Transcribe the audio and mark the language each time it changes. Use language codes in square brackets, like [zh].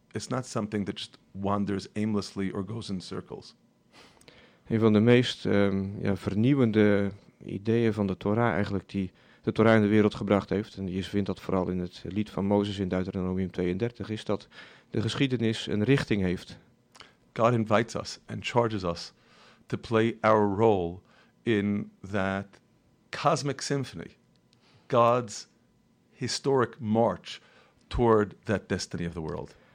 [en] It's not something that just wanders aimlessly or goes in circles. [nl] Een van de meest vernieuwende ideeën van de Torah eigenlijk die de Torah in de wereld gebracht heeft, en je vindt dat vooral in het lied van Mozes in Deuteronomium 32, is dat de geschiedenis een richting heeft. [en] God invites us and charges us to play our role in that cosmic symphony, God's historic march toward that destiny of the world.